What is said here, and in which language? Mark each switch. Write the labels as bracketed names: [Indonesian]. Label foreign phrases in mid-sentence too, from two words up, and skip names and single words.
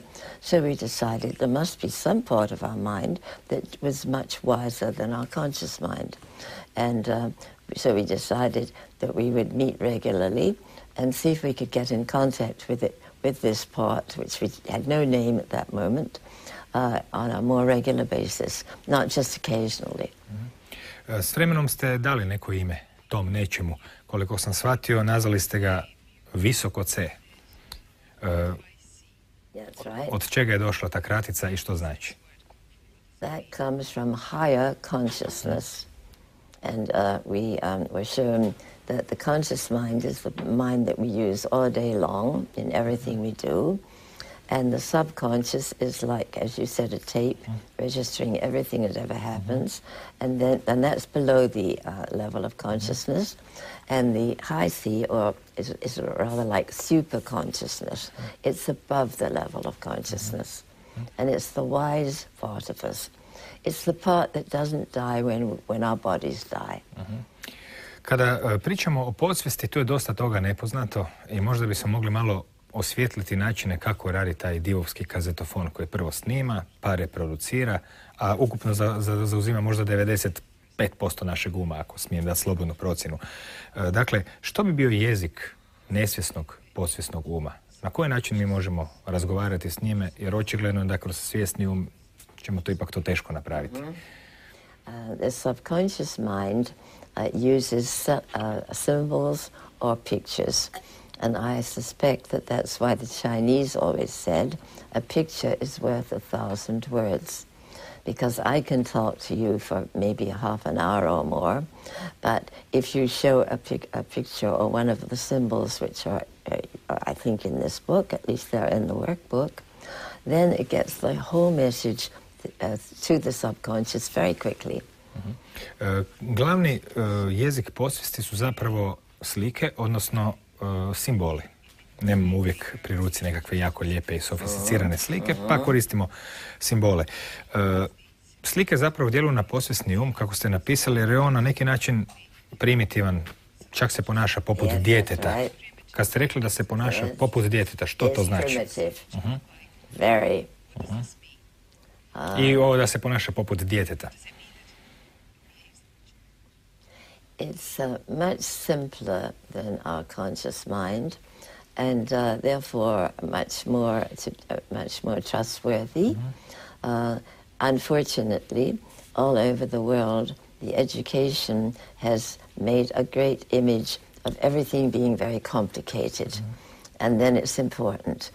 [English] So we decided there must be some part of our mind that was much wiser than our conscious mind. And so we decided that we would meet regularly and see if we could get in contact with it, with this part, which we had no name at that moment, on a more regular basis, not just occasionally. [Croatian] S vremenom ste dali neko ime tom nečemu. Koliko sam shvatio, nazvali ste ga visoko C. [English] That's right. [Croatian] Od čega je došla ta kratica i što znači? [English] That comes from higher consciousness. And we were shown that the conscious mind is the mind that we use all day long in everything we do. And the subconscious is like, as you said, a tape registering everything that ever happens. And that's below the level of consciousness. And the high C is rather like super consciousness. It's above the level of consciousness. And it's the wise part of us. It's the part that doesn't die when our bodies die. [Croatian] Kada pričamo o podsvijesti, tu je dosta toga nepoznato i možda bi se mogli malo osvijetliti načine kako radi taj divovski kazetofon koji prvo snima, pa reproducira, a ukupno zauzima možda 95% našeg uma, ako smijem dati slobodnu procjenu. Dakle, što bi bio jezik nesvjesnog, podsvjesnog uma? Na koji način mi možemo razgovarati s njime, jer očigledno je da kroz svjesni um ćemo to ipak teško napraviti. [English] The subconscious mind uses symbols or pictures. And I suspect that that's why the Chinese always said, a picture is worth 1,000 words. Because I can talk to you for maybe half an hour or more, but if you show a picture or one of the symbols, which are, I think, in this book, at least they're in the workbook, then it gets the whole message to the subconscious very quickly. [Croatian] Glavni jezik podsvijesti su zapravo slike, odnosno simboli. Nemamo uvijek pri ruci nekakve jako lijepe i sofisticirane slike, pa koristimo simbole. Slike zapravo djeluju na podsvjesni um, kako ste napisali, jer je on na neki način primitivan, čak se ponaša poput djeteta. Kad ste rekli da se ponaša poput djeteta, što to znači? [English] Very. [Croatian] I ovo da se ponaša poput djeteta. [English] It's much simpler than our conscious mind, and therefore much more trustworthy. Unfortunately, all over the world, the education has made a great image of everything being very complicated, and then it's important.